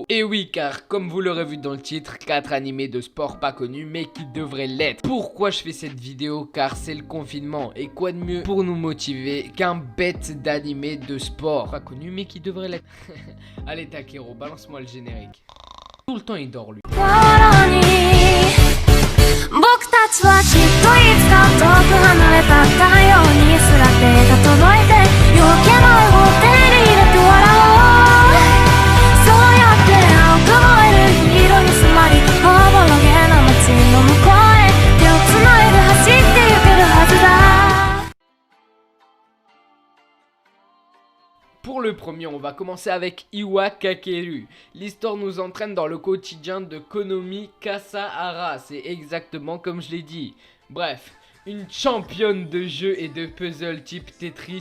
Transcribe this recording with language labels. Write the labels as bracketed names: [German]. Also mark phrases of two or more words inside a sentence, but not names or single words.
[French] Et oui, car comme vous l'aurez vu dans le titre, 4 animés de sport pas connus mais qui devraient l'être. Pourquoi je fais cette vidéo? Car c'est le confinement. Et quoi de mieux pour nous motiver qu'un bête d'animé de sport pas connu mais qui devrait l'être. Allez Takero, balance-moi le générique. Tout le temps il dort lui. [Japanese] 僕たちはきっといつか遠く離れた太陽にすら手が届いて夜明け前を手に入れて笑おうそうやって青く燃える黄色に染まりおぼろげな街の向こうへ手をつないで走ってゆけるはずだ [French] Pour le premier, on va commencer avec Iwa Kakeru. L'histoire nous entraîne dans le quotidien de Konomi Kasahara. C'est exactement comme je l'ai dit. Bref, une championne de jeux et de puzzle type Tetris.